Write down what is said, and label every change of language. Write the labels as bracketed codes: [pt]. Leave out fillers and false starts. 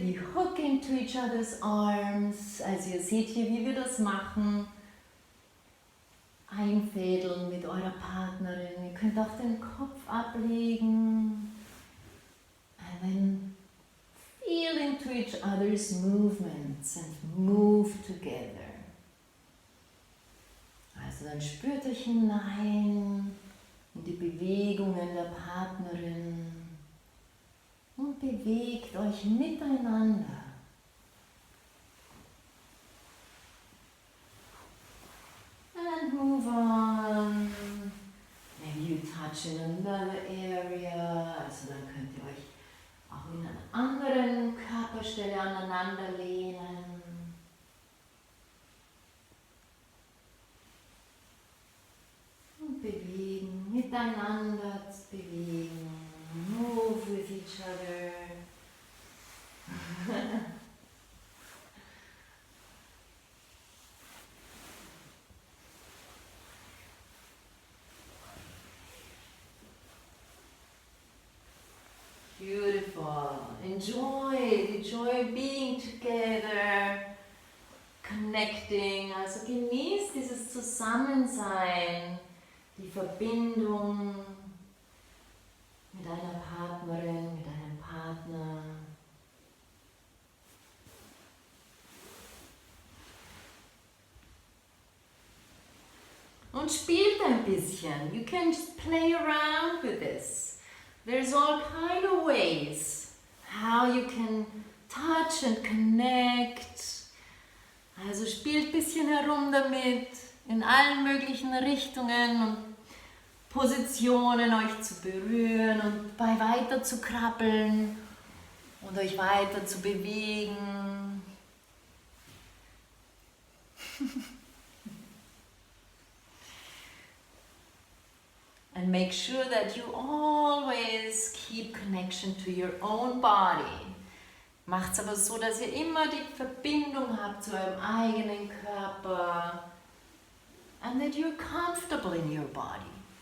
[en] We hook into each other's arms. [de] Also ihr seht hier, wie wir das machen. Einfädeln mit eurer Partnerin. Ihr könnt auch den Kopf ablegen. [en] And then feel into each other's movements and move together. [de] Also dann spürt euch hinein in die Bewegungen der Partnerin und bewegt euch miteinander. [en] And move on. Maybe you touch in another area. [de] Also dann könnt ihr euch auch in einer anderen Körperstelle aneinander lehnen. Und bewegen, miteinander bewegen. [en] Move with each other. Beautiful. Enjoy being together, connecting. [de] Also genießt dieses Zusammensein, die Verbindung mit einer Partnerin, mit einem Partner. Und spielt ein bisschen. [en] You can just play around with this. There's all kind of ways how you can touch and connect. [de] Also spielt ein bisschen herum damit, in allen möglichen Richtungen und Positionen euch zu berühren und bei weiter zu krabbeln und euch weiter zu bewegen. [en] And make sure that you always keep connection to your own body. [de] Macht's aber so, dass ihr immer die Verbindung habt zu eurem eigenen Körper. [en] And that you're comfortable in your body.